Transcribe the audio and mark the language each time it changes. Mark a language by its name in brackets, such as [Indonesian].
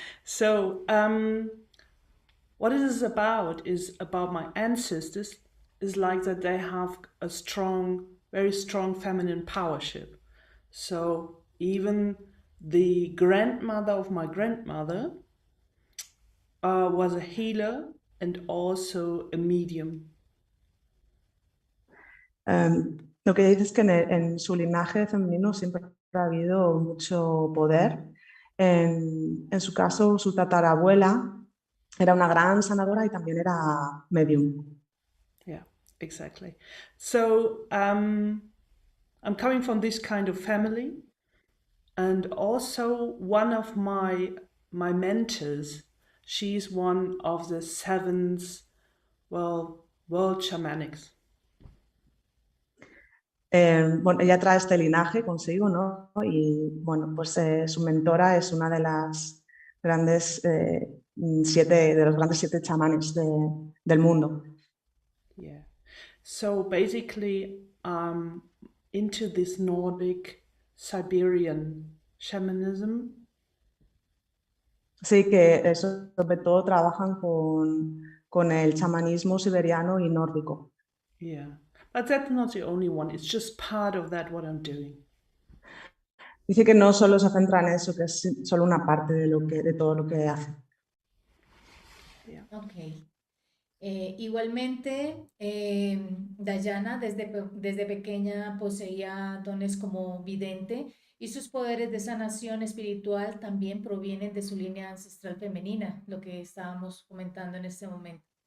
[English] So, what it is about my ancestors, is like that they have a strong, very strong feminine powership. So even the grandmother of my grandmother was a healer and also a medium. [Spanish] Lo que dice es que en su linaje femenino siempre ha habido mucho poder. En su caso, su tatarabuela era una gran sanadora y también era medium. [English] Yeah, exactly. So I'm coming from this kind of family, and also one of my mentors, she's one of the seventh, well, world shamanics. [Spanish] Bueno, ella trae este linaje consigo, ¿no? Y bueno, pues su mentora es una de las grandes de los grandes 7 chamanes del mundo. [English] Yeah. So basically, into this Nordic Siberian shamanism. [Spanish] Sí, que sobre todo trabajan con el chamanismo siberiano y nórdico. [English] Yeah. But that's not the only one. It's just part of that what I'm doing. [Spanish] Dice que no solo se centra en eso, que es solo una parte de todo lo que hace. [English] Yeah. Ok. [Spanish] Igualmente, Dajana desde pequeña poseía dones como vidente y sus poderes de sanación espiritual también provienen de su línea ancestral femenina, lo que estábamos comentando en este momento.